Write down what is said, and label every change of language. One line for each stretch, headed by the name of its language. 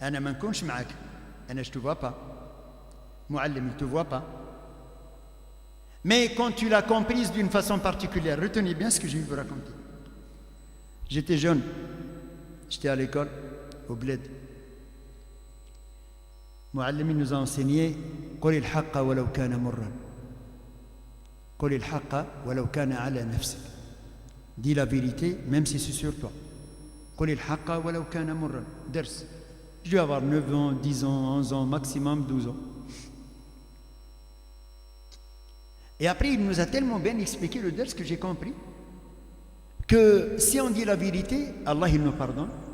Arabic: أنا ما نكونش معك. أنا
French: je te vois pas. Muallim, il te voit pas. Mais quand tu l'as comprise d'une façon particulière, retenez bien ce que je vais vous raconter. J'étais jeune, j'étais à l'école, au bled. Muallim nous a enseigné
Arabic: قل الحق ولو كان مرا. قل الحق ولو كان على نفسك.
French: Dis la vérité, même si c'est sur toi.
Arabic: قل الحق ولو كان مرا. درس.
French: Je dois avoir 9 ans, 10 ans, 11 ans, maximum 12 ans. Et après, il nous a tellement bien expliqué le ders que j'ai compris que si on dit la vérité, Allah il nous pardonne.